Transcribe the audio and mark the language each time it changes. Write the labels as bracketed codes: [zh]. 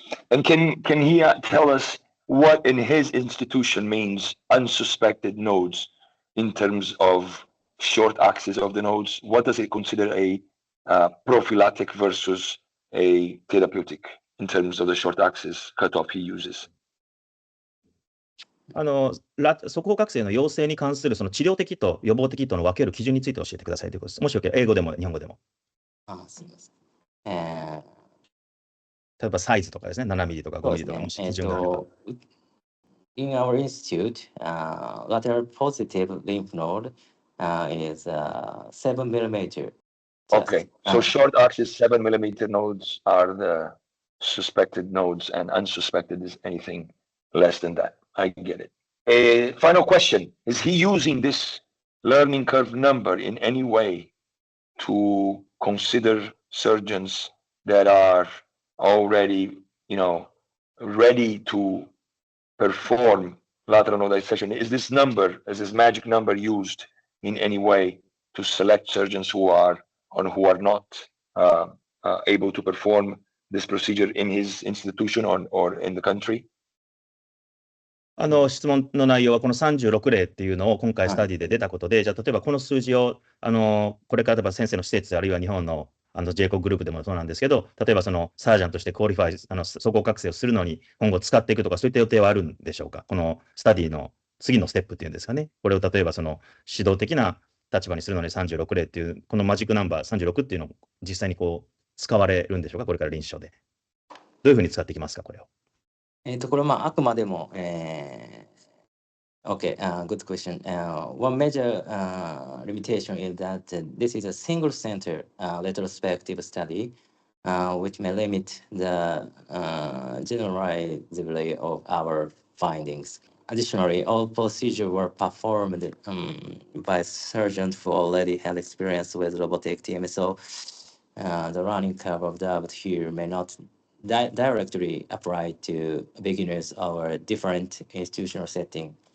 [en] And can he tell us what in his institution means unsuspected nodes in terms of short axis of the nodes? What does it consider a prophylactic versus a therapeutic in terms of the short axis cutoff he uses? [ja] 速報覚醒の陽性に関するその治療的と予防的との分ける基準について教えてくださいということです。もしよければ英語でも日本語でも。すみません。例えばサイズとかですね、7ミリとか5ミリとかもし基準があれば。 [en] In our institute, lateral positive lymph node is 7 millimeter. Okay, so short axis 7 millimeter nodes are the suspected nodes, and unsuspected is anything less than that. I get it. A final question: is he using this learning curve number in any way to consider surgeons that are already, ready to perform lateral node dissection? Is this magic number used in any way to select surgeons who are not able to perform this procedure in his institution or in the country? [ja] 質問の内容はこの36例っていうのを今回スタディで出たことで、じゃあ例えばこの数字をこれから例えば先生の施設あるいは日本のJCOL グループでもそうなんですけど、例えばそのサージャンとしてクオリファイ速報覚醒をするのに今後使っていくとかそういった予定はあるんでしょうか。このスタディの次のステップっていうんですかね。これを例えばその指導的な立場にするのに36例っていうこのマジックナンバー36っていうのを実際に使われるんでしょうか。これから臨床でどういうふうに使っていきますか、これを。これあくまでも、 [en] Okay, good question. One major limitation is that this is a single center retrospective study, which may limit the generalizability of our findings. Additionally, all procedures were performed by surgeons who already had experience with robotic TMS, so the learning curve observed here may not directly apply to beginners or different institutional setting.